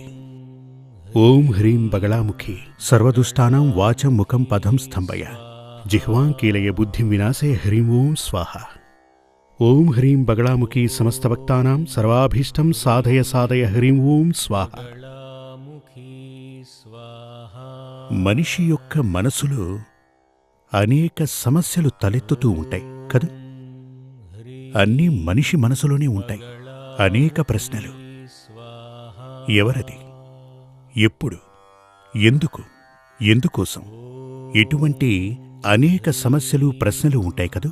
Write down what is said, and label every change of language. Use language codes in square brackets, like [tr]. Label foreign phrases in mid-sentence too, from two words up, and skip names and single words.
[sa] ओम ह्रीं बगलामुखी सर्वदुष्टानां वाचं मुखं पदं स्तंभय जिह्वां कीलय बुद्धिं विनाशय ह्रीं ओं स्वाहा। ओम ह्रीं बगलामुखी समस्त भक्तानां सर्वाभीष्टं साधय साधय ह्रीं ओं स्वाहा। [te] మనిషి యొక్క మనసులో అనేక సమస్యలు తలెత్తుతూ ఉంటాయి కదా. అన్నీ మనిషి మనసులోనే ఉంటాయి. అనేక ప్రశ్నలు. ఎవరది, ఎప్పుడు, ఎందుకు, ఎందుకోసం, ఇటువంటి అనేక సమస్యలు ప్రశ్నలు ఉంటాయి కదా.